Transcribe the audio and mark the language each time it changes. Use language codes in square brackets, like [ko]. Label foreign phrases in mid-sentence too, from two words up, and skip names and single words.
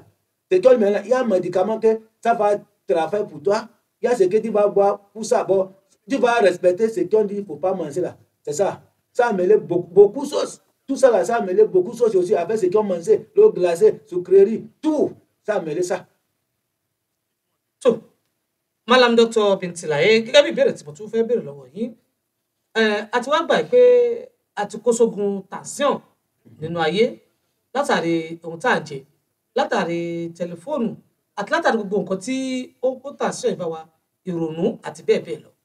[fr] C'est qu'il y a un médicament que ça va travailler pour toi. Il y a ce que tu vas boire pour ça. Bon, tu vas respecter ce qu'on dit, il ne faut pas manger là. C'est ça. Ça a mêlé beaucoup de choses. Tout ça là, ça a mêlé beaucoup de choses aussi avec ce qu'on mangeait, l'eau glacée, sucrerie, tout. Ça a mêlé ça. So, Malam Dr. [yo] Bintilaye, gẹ́gẹ́ bí ìbéèrè tí mo tún fẹ́ béèrè lọ́wọ́ yín, a ti wá gbà pé a ti kó sógun tension nínú ayé látàrí ohun tá à ń jẹ, látàrí tẹlifóònù àti látàrí gbogbo nǹkan tí ó kó tension ìbá wa, ìrònú àti bẹ́ẹ̀ bẹ́ẹ̀ lọ.